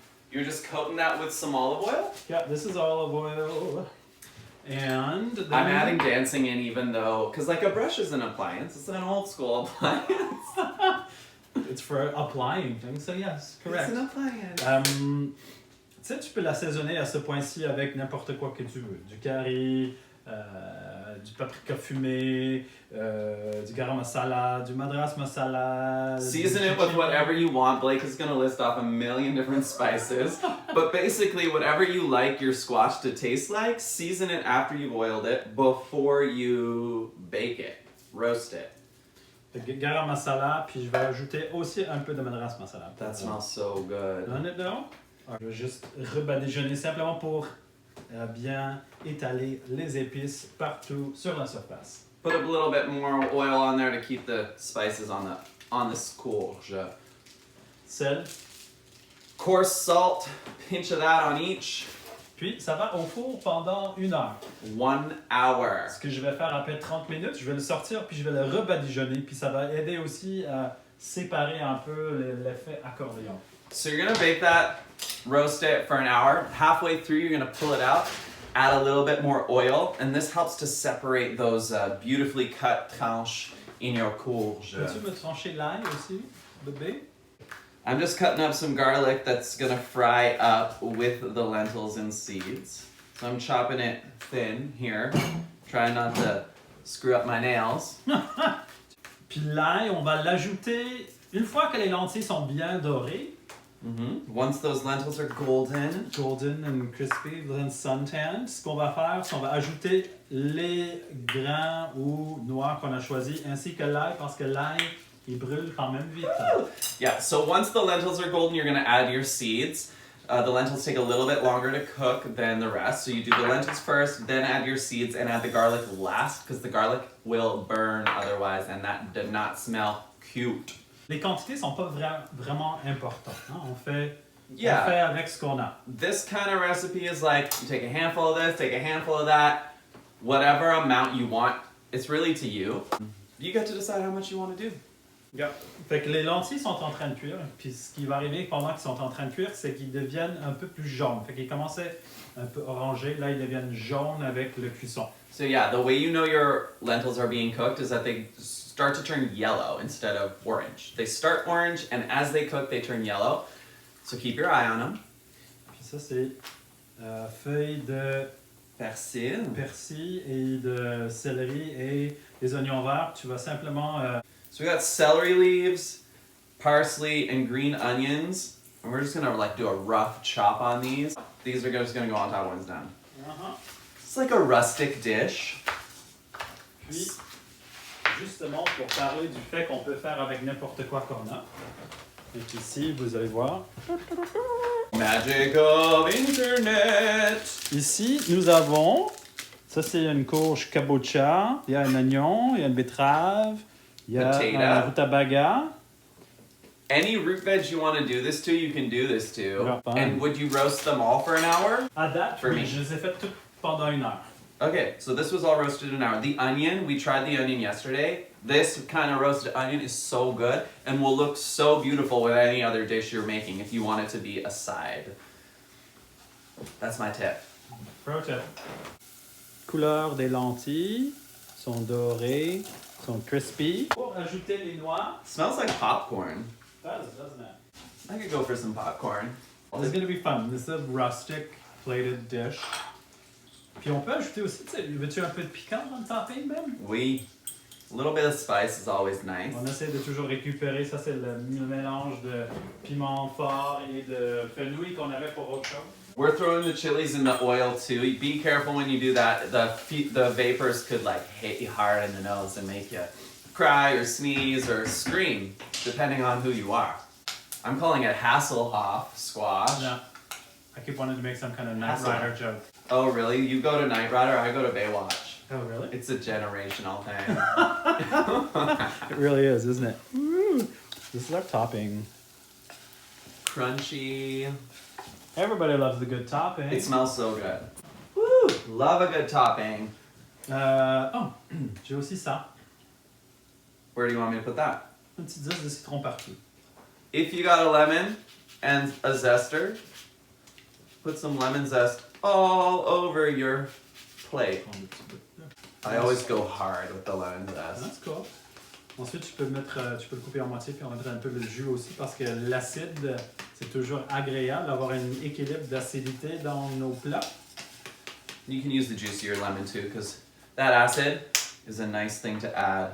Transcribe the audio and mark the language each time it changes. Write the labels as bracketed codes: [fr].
[en] You're just coating that with some olive oil? Yeah, this is olive oil. And then I'm adding dancing in even though, because like a brush is an appliance. It's an old school appliance. it's for applying things, so yes, correct. It's an appliance. [fr] Tu sais, tu peux l'assaisonner à ce point-ci avec n'importe quoi que tu veux. Du curry, du paprika fumé, du garam masala, du madras masala. [en] Season it with whatever you want. Blake is going to list off a million different spices. But basically, whatever you like your squash to taste like, season it after you've oiled it before you bake it. Roast it. [fr] Garam masala, puis je vais ajouter aussi un peu de madras masala. [en] That smells so good. Donne it down. [fr] Je vais juste rebadigeonner simplement pour bien étaler les épices partout sur la surface. [en] Put a little bit more oil on there to keep the spices on the courge. [fr] Sel. [en] Coarse salt, pinch of that on each. [fr] Puis ça va au four pendant 1 heure. [en] 1 hour. [fr] Ce que je vais faire après 30 minutes, je vais le sortir puis je vais le rebadigeonner. Puis ça va aider aussi à séparer un peu l'effet accordéon. [en] So you're gonna bake that, roast it for an hour. Halfway through, you're gonna pull it out, add a little bit more oil, and this helps to separate those beautifully cut tranches in your courge. [fr] Peux-tu me trancher l'ail aussi, bébé? [en] I'm just cutting up some garlic that's gonna fry up with the lentils and seeds. So I'm chopping it thin here, trying not to screw up my nails. [fr] Puis l'ail, on va l'ajouter une fois que les lentilles sont bien dorées. [en] Once those lentils are golden and crispy, then suntanned, [fr] ce qu'on va faire, c'est qu'on va ajouter les grains ou noix qu'on a choisis, ainsi que l'ail, parce que l'ail, il brûle quand même vite. [en] Yeah, so once the lentils are golden, you're going to add your seeds. The lentils take a little bit longer to cook than the rest, so you do the lentils first, then add your seeds, and add the garlic last, because the garlic will burn otherwise, and that did not smell cute. [fr] Les quantités sont pas vraiment importantes. Hein? On fait avec ce qu'on a. [en] This kind of recipe is like, you take a handful of this, take a handful of that, whatever amount you want. It's really to you. You get to decide how much you want to do. Yeah. [fr] Fait que les lentilles sont en train de cuire, puis ce qui va arriver pendant qu'ils sont en train de cuire, c'est qu'ils deviennent un peu plus jaunes. Fait qu'ils commençaient un peu orangés, là ils deviennent jaunes avec le cuisson. [en] So yeah, the way you know your lentils are being cooked is that they start to turn yellow instead of orange. They start orange, and as they cook, they turn yellow. So keep your eye on them. [fr] Puis ça, c'est feuilles de persil et de céleri et des oignons verts. Tu vas simplement... [en] So we got celery leaves, parsley, and green onions. And we're just gonna like do a rough chop on these. These are just gonna go on top when it's done. It's like a rustic dish. [fr] Puis, justement, pour parler du fait qu'on peut faire avec n'importe quoi qu'on a. Et puis ici, vous allez voir. [en] Magic of Internet! [fr] Ici, nous avons... Ça, c'est une courge kabocha. Il y a un oignon, il y a une betterave, il y a un rutabaga. [en] Any root veg you want to do this to, you can do this to. And would you roast them all for an hour? [fr] À date, [en] for [fr] oui, [en] me. [fr] Je les ai faites toutes pendant 1 heure. [en] Okay, so this was all roasted in an hour. The onion, we tried the onion yesterday. This kind of roasted onion is so good and will look so beautiful with any other dish you're making if you want it to be a side. That's my tip. Pro tip. [fr] Couleur des lentilles sont dorées, sont crispy. Pour ajouter les noix. [en] Smells like popcorn. Doesn't it? I could go for some popcorn. This is going to be fun. This is a rustic plated dish. [fr] Puis on peut ajouter aussi, tu sais, veux-tu un peu de piquant dans le topping, Ben? Oui. [en] A little bit of spice is always nice. [fr] On essaie de toujours récupérer, ça c'est le mélange de piment fort et de fenouil qu'on avait pour autre chose. [en] We're throwing the chilies in the oil too. Be careful when you do that. The vapors could like hit you hard in the nose and make you cry or sneeze or scream, depending on who you are. I'm calling it Hasselhoff squash. Yeah. I keep wanting to make some kind of Knight Rider joke. Oh really? You go to Knight Rider, I go to Baywatch. Oh really? It's a generational thing. It really is, isn't it? Woo. This is our topping. Crunchy. Everybody loves the good topping. It smells so good. Woo! Love a good topping. [fr] Oh, j'ai aussi ça. [en] Where do you want me to put that? [fr] Une petite zeste de citron partout. [en] If you got a lemon and a zester, put some lemon zest all over your plate. I always go hard with the lemon zest. That's cool. [fr] Ensuite, tu peux le couper en moitié puis on mettre un peu de jus aussi parce que l'acide, c'est toujours agréable d'avoir un équilibre d'acidité dans nos plats. [en] You can use the juicier lemon too, because that acid is a nice thing to add.